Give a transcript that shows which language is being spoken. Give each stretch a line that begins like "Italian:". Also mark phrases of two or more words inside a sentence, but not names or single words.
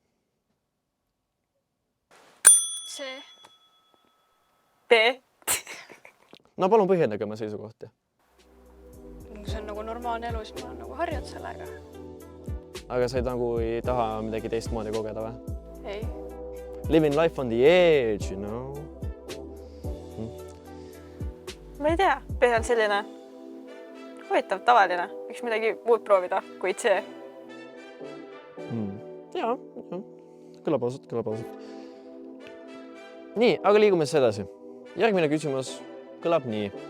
Estonian: C. B. No palun põhjendage oma seisukohti. See on nagu normaalne elu, siis ma olen nagu harjanud sellega. Aga sa ei taha midagi teistmoodi kogeda või? Ei.
English: Living life on the edge, you know?
Estonian: Ma ei tea, B on selline huvitav, tavaline. Võiks midagi muud proovida kui C. Jaa, kõlab ausalt. Nii, aga liigume siis edasi. Järgmine küsimus kõlab nii.